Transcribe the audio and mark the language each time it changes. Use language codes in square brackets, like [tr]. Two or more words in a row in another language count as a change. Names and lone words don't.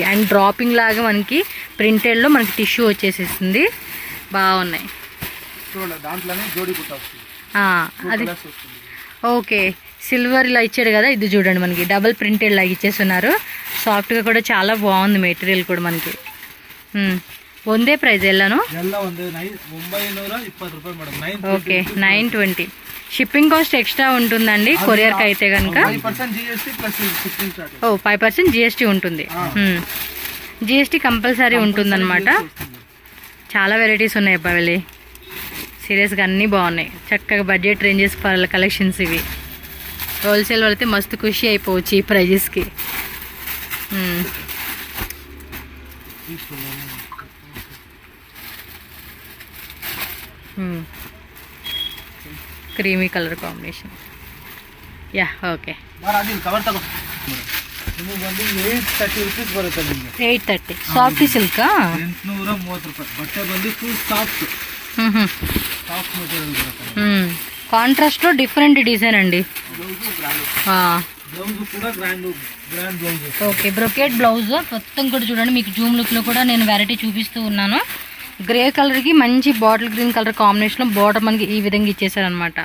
[te] అండ్ డ్రాపింగ్ లాగా మనకి ప్రింటెడ్లో మనకి టిష్యూ వచ్చేసేసింది. బాగున్నాయి. అది ఓకే, సిల్వర్ ఇలా ఇచ్చాడు కదా. ఇది చూడండి మనకి [en] double printed [te] లాగా ఇచ్చేస్తున్నారు. సాఫ్ట్గా కూడా చాలా బాగుంది మెటీరియల్ కూడా మనకి. [kn] ಒಂದೇ ಪ್ರೈಸ್ ಎಲ್ಲಾನು? [te] ఓకే, 920. [en] shipping cost extra [te] ఉంటుందండి కొరియర్కి అయితే కనుక. 5% జిఎస్టీ ఉంటుంది. [en] GST compulsory [te] ఉంటుందన్నమాట. చాలా వెరైటీస్ ఉన్నాయి అబ్బా వెళ్ళి. సీరియస్గా అన్నీ బాగున్నాయి. చక్కగా [en] budget ranges collections [te] ఇవి. హోల్సేల్ వాళ్ళైతే మస్తు ఖుషి అయిపోవచ్చు ఈ ప్రైజెస్కి. [en] creamy colour combination. ya, okay. [kn] 830 ರೂಪೀಸ್ ಬರುತ್ತೆ ನಿಮಗೆ. [en] 830. soft silk [kn] 830 ರೂಪಾಯಿ. ಬಟ್ಟೆ ಬಂದು [en] full soft material [kn] బರುತ್ತೆ. [te] కాంట్రాస్ట్లో డిఫరెంట్ డిజైన్ అండి. బ్లౌజ్ కూడా గ్రాండ్ బ్లౌజ్. ఓకే, [en] brocade blouse [te] మొత్తం కూడా చూడండి. మీకు జూమ్ లుక్లో కూడా నేను వెరైటీ చూపిస్తూ ఉన్నాను. గ్రే కలర్కి మంచి [en] bottle green colour [te] కాంబినేషన్లో బార్డర్ మనకి ఈ విధంగా ఇచ్చేసారనమాట.